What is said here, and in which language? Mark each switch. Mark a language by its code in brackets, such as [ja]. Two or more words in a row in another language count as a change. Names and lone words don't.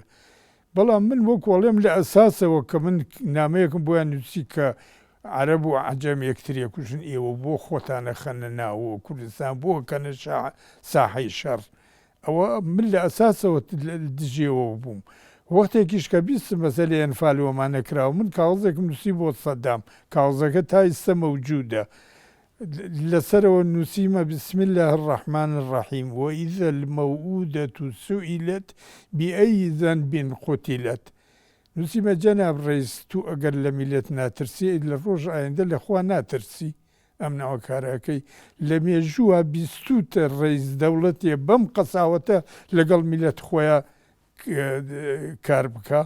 [ckb] بەڵام من وەکوڵێم لە ئەساسەوە کە من نامەیەکم بۆیان نووسی کە عەرەب و عەجەم یەکتر کوژن، ئێوە بۆ خۆتانە خەنە ناوە کوردستان بۆ کەنە ساحەی شەڕ. ئەوە من لە ئەساسەوە دژێەوە بووم. وەختێکیش کە بیستم مەسەلەی ئەنفالەوەمانە کراوە، من کاغزێکم نووسی بۆ سەدام، کاغزەکە تا ئێستا مەوجودە. لەسەرەوە نووسیمە [ar] بسم الله الرحمن الرحیم وإذا الموءودة سئلت بأي ذنب قتلت. [ckb] نووسیمە جەناب ڕیس تو ئەگەر لە میلەت ناترسی لە ڕۆژ ئایندە لەخوا ناترسی. ئەم ناوە کارەکەی لە مێژووە بیستوتە ڕیس دەوڵەتێ بەم قەساوەتە لەگەڵ میلەت خۆیان کار بکە.